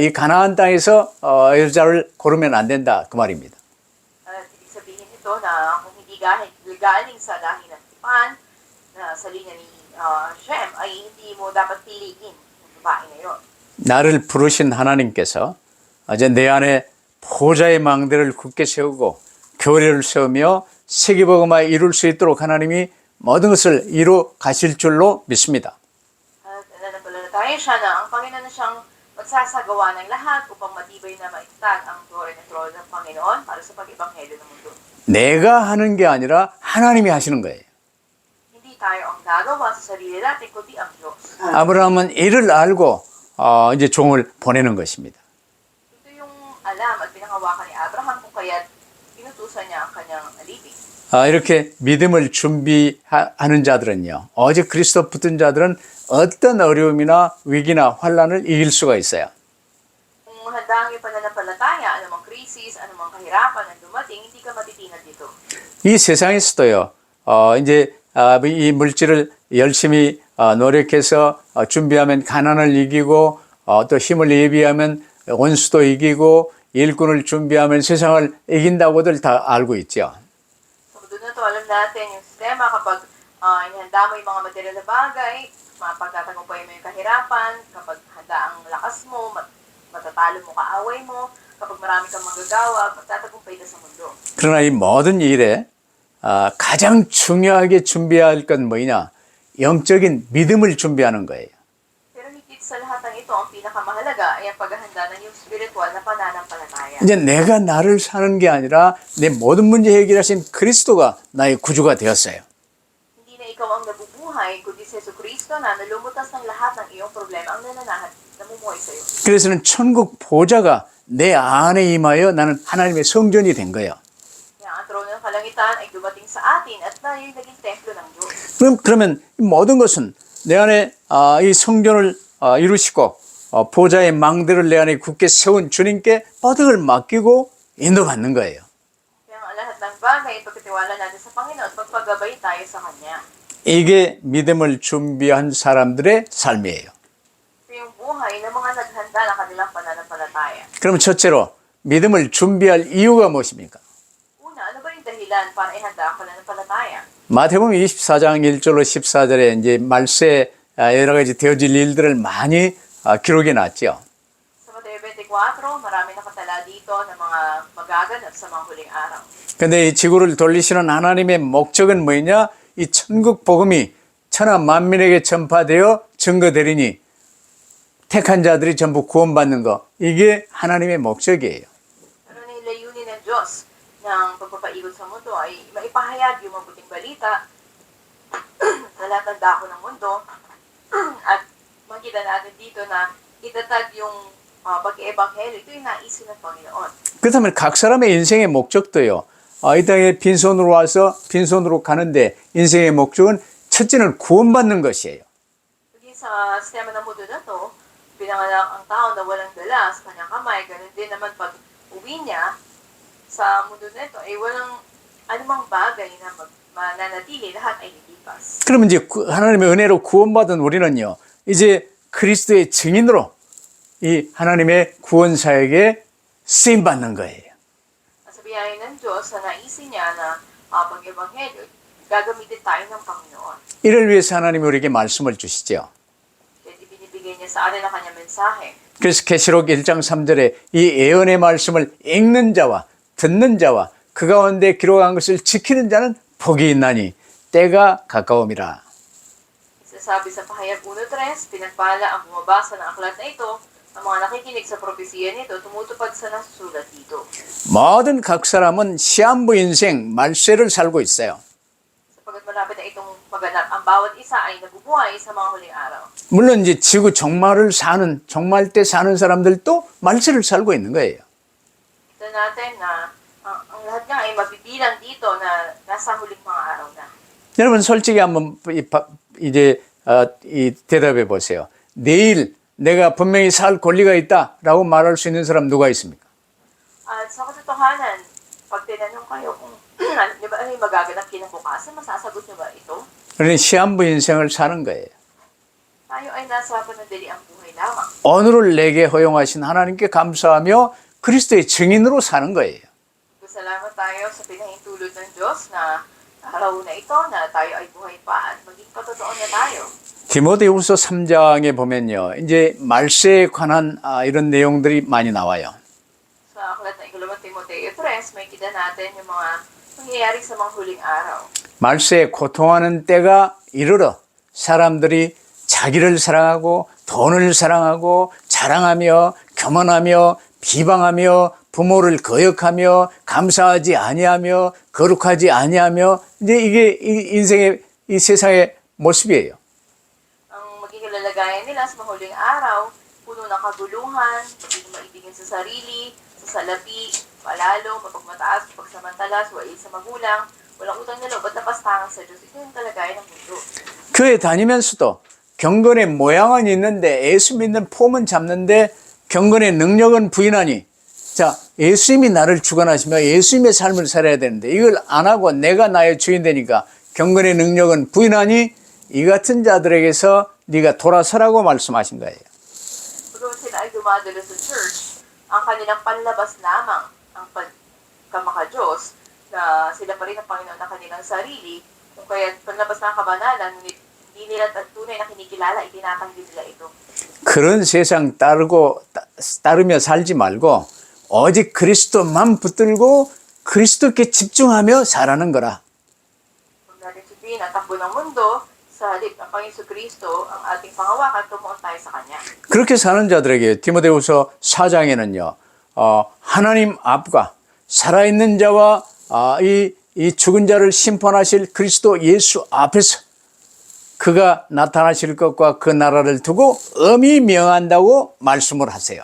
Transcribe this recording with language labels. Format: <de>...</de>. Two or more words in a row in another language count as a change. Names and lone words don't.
<ko>이 가나안 땅에서 여자를 고르면 안 된다. 그 말입니다.</ko> <tl>At ibig sabihin ito na kung hindi galing sa lahi ng Tipan, sa linya ni Shem, ay hindi mo dapat piliin yung babae na yun.</tl> <ko>나를 부르신 하나님께서 이제 내 안에 보좌의 망대를 굳게 세우고 교회를 세우며 세계복음화에 이룰 수 있도록 하나님이 모든 것을 이루 가실 줄로 믿습니다.</ko> <tl>At nananampalataya siya na ang Panginoon na siyang magsasagawa ng lahat upang matibay na maitag ang glory ng trono ng Panginoon para sa pag-ibanghelyo ng mundo.</tl> <ko>내가 하는 게 아니라 하나님이 하시는 거예요.</ko> <tl>Hindi tayo ang gagawa sa sarili natin, kundi ang Diyos.</tl> <ko>아브라함은 이를 알고 이제 종을 보내는 것입니다.</ko> <tl>Ito yung alam at pinangawakan ni Abraham kung kaya't pinutusan niya ang kanyang alipin.</tl> <ko>이렇게 믿음을 준비하는 자들은요, 오직 그리스도 붙은 자들은 어떤 어려움이나 위기나 환란을 이길 수가 있어요.</ko> <tl>Kung handa ang iyong pananampalataya, anumang krisis, anumang kahirapan ang dumating, hindi ka matitinag dito.</tl> <ko>이 세상에서도요, 이제 이 물질을 열심히 노력해서 준비하면 가난을 이기고 또 힘을 예비하면 원수도 이기고 일꾼을 준비하면 세상을 이긴다고들 다 알고 있죠.</ko> <tl>Sa mundo na to, alam natin yung sistema kapag inihanda mo yung mga material na bagay, mapagtatagumpay mo yung kahirapan, kapag handa ang lakas mo, matatalo mo kaaway mo, kapag marami kang manggagawa, magtatagumpay ka sa mundo.</tl> <ko>그러나 이 모든 일에 가장 중요하게 준비해야 할 건 뭐냐? 영적인 믿음을 준비하는 거예요.</ko> <tl>Pero higit sa lahat ng ito, ang pinakamahalaga ay ang paghahanda ng iyong spiritual na pananampalataya.</tl> <ko>이제 내가 나를 사는 게 아니라 내 모든 문제 해결하신 그리스도가 나의 구주가 되었어요.</ko> <tl>Hindi na ikaw ang nabubuhay, kundi si Jesucristo na nalumutas ng lahat ng iyong problema ang namumuhay sa iyo.</tl> <ko>그래서는 천국 보좌가 내 안에 임하여 나는 하나님의 성전이 된 거예요.</ko> <tl>Kaya ang trono ng kalangitan ay dumating sa atin at tayo'y naging templo ng Diyos.</tl> <ko>그러면 이 모든 것은 내 안에 이 성전을 이루시고 보좌의 망대를 내 안에 굳게 세운 주님께 모든 걸 맡기고 인도받는 거예요.</ko> <tl>Kaya ang lahat ng bagay, pagkatiwala natin sa Panginoon, magpagabay tayo sa Kanya.</tl> <ko>이게 믿음을 준비한 사람들의 삶이에요.</ko> <tl>Ito yung buhay ng mga naghanda ng kanilang pananampalataya.</tl> <ko>그럼 첫째로 믿음을 준비할 이유가 무엇입니까?</ko> <tl>Una, ano ba yung dahilan para ihanda ang pananampalataya?</tl> <ko>마태복음 24장 1절로 14절에 이제 말세 여러 가지 되어질 일들을 많이 기록해 놨죠.</ko> <tl>Sa Mateo 24, marami nakatala dito ng mga magaganap sa mga huling araw.</tl> <ko>근데 이 지구를 돌리시는 하나님의 목적은 뭐냐? 이 천국 복음이 천하 만민에게 전파되어 증거되리니 택한 자들이 전부 구원받는 거. 이게 하나님의 목적이에요.</ko> <tl>Ano na yung layunin ng Diyos ng pagpapaikot sa mundo ay maipahayag yung mabuting balita sa lahat ng dako ng mundo at makita natin dito na itatag yung pag-ebanghelyo. Ito yung naisin ng Panginoon.</tl> <ko>그렇다면 각 사람의 인생의 목적도요. 이 땅에 빈손으로 와서 빈손으로 가는데 인생의 목적은 첫째는 구원받는 것이에요.</ko> <tl>Hindi sa sistema ng mundo na to, pinanganak ang tao na walang dala sa kanyang kamay. Ganun din naman pag uwi niya sa mundo na ito, ay walang anumang bagay na mananatili. Lahat ay lilipas.</tl> <ko>그러면 이제 하나님의 은혜로 구원받은 우리는요. 이제 그리스도의 증인으로 이 하나님의 구원 사역에 쓰임 받는 거예요.</ko> <tl>Sa biyaya ng Diyos, sa naisin niya na pag-ebanghelyo, gagamitin tayo ng Panginoon.</tl> <ko>이를 위해서 하나님이 우리에게 말씀을 주시죠.</ko> <tl>Kaya ibinibigay niya sa atin ang kanyang mensahe.</tl> <ko>그래서 계시록 1장 3절에 이 예언의 말씀을 읽는 자와 듣는 자와 그 가운데 기록한 것을 지키는 자는 복이 있나니 때가 가까움이라.</ko> <tl>Sasabi sa pahayag 1:3, pinagpala ang bumabasa ng aklat na ito, ang mga nakikinig sa propesiya nito, tumutupad sa nasusulat dito.</tl> <ko>모든 각 사람은 시한부 인생 말세를 살고 있어요.</ko> <tl>Sapagkat malapit na itong maganap, ang bawat isa ay nabubuhay sa mga huling araw.</tl> <ko>물론 이제 지구 종말을 사는 종말 때 사는 사람들도 말세를 살고 있는 거예요.</ko> <tl>Ito natin na ang lahat nga ay mabibilang dito na nasa huling mga araw na.</tl> <ko>여러분 솔직히 한번 이제 이 대답해 보세요. 내일 내가 분명히 살 권리가 있다라고 말할 수 있는 사람 누가 있습니까?</ko> <tl>At sa katotohanan, pag tinanong kayo kung di ba ano yung magaganap kinabukasan, masasagot niyo ba ito?</tl> <ko>그러니 시한부 인생을 사는 거예요.</ko> <tl>Tayo ay nasa panandaliang buhay lamang.</tl> <ko>오늘을 내게 허용하신 하나님께 감사하며 그리스도의 증인으로 사는 거예요.</ko> <tl>Salamat tayo sa pinahintulot ng Diyos na araw na ito na tayo ay buhay pa at maging patotoo na tayo.</tl> <ko>디모데후서 3장에 보면요. 이제 말세에 관한 이런 내용들이 많이 나와요.</ko> <tl>Sa aklat ng Ikalawang Timoteo 3, may kita natin yung mga nangyayari sa mga huling araw.</tl> <ko>말세에 고통하는 때가 이르러 사람들이 자기를 사랑하고 돈을 사랑하고 자랑하며 교만하며 비방하며 부모를 거역하며 감사하지 아니하며 거룩하지 아니하며 이제 이게 인생의 이 세상의 모습이에요.</ko> <tl>Ang magiging lalagayan nila sa mga huling araw, puno ng kaguluhan, pagiging maibigin sa sarili, sa salapi, palalo, mapagmataas, pagsamantala, suwail sa magulang, walang utang na loob at napastangan sa Diyos. Ito yung kalagayan ng mundo.</tl> <ko>교회 다니면서도 경건의 모양은 있는데 예수 믿는 폼은 잡는데 경건의 능력은 부인하니, 자, 예수님이 나를 주관하시며 예수님의 삶을 살아야 되는데 이걸 안 하고 내가 나의 주인 되니까 경건의 능력은 부인하니 이 같은 자들에게서 네가 돌아서라고 말씀하신 거예요.</ko> <tl>Pero sila ay dumadalo sa church, ang kanilang panlabas lamang ang pagkamaka-Diyos, na sila pa rin ang Panginoon ng kanilang sarili, kung kaya panlabas ng kabanalan, ngunit hindi nila tunay na kinikilala, itinatanggi nila ito.</tl> <ko>그런 세상 따르며 살지 말고 오직 그리스도만 붙들고 그리스도께 집중하며 살아는 거라.</ko> <tl>Huwag natin sabihin ang takbo ng mundo, sa halip ng Panginoon Kristo ang ating pangawakan, tumuon tayo sa Kanya.</tl> <ko>그렇게 사는 자들에게 디모데후서 4장에는요, 하나님 앞과 살아있는 자와 이 죽은 자를 심판하실 그리스도 예수 앞에서 그가 나타나실 것과 그 나라를 두고 엄히 명한다고 말씀을 하세요.</ko>